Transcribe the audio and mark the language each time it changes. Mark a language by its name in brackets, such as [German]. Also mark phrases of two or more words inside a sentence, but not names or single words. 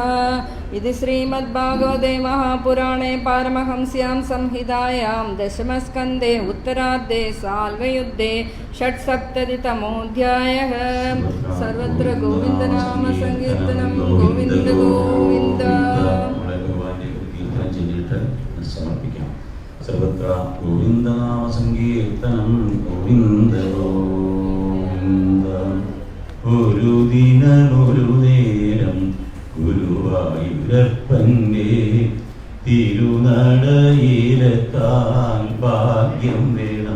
[Sanskrit] इति श्रीमद्भागवते महापुराणे पारमहंस्यां संहितायां दशमस्कन्धे उत्तरार्धे साल्वयुद्धे षट्सप्ततितमोऽध्यायः। सर्वत्र गोविन्दनाम संकीर्तनं गोविन्द गोविन्द। [Malayalam] സമർപ്പിക്കാം. [Sanskrit] സർവത്ര ഗോവിന്ദനാമ സങ്കീർത്തനം ഗോവിന്ദ ഗോവിന്ദ. [Malayalam] ഒരു ദിനമൊരു നേരം ഗുരുവായൂരപ്പന്റെ തിരുനടയിലെത്താൻ ഭാഗ്യം വേണം.